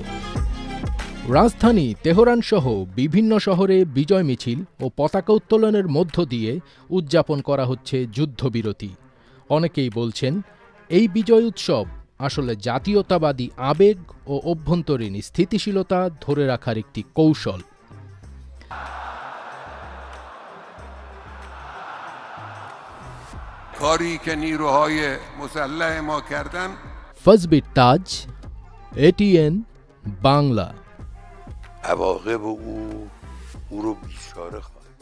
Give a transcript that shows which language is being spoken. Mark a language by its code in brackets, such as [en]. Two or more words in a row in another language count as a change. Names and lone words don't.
[bn] রাজধানী তেহরানসহ বিভিন্ন শহরে বিজয় মিছিল ও পতাকা উত্তোলনের মধ্য দিয়ে উদযাপন করা হচ্ছে যুদ্ধবিরতি। অনেকেই বলছেন, এই বিজয় উৎসব আসলে জাতীয়তাবাদী আবেগ ও অভ্যন্তরীণ স্থিতিশীলতা ধরে রাখার একটি কৌশল। [fa] کاری که نیروهای مسلح ما کردن [bn] ফজবির তাজ, ATN বাংলা। [fa] عواقب او رو بیچاره خواهد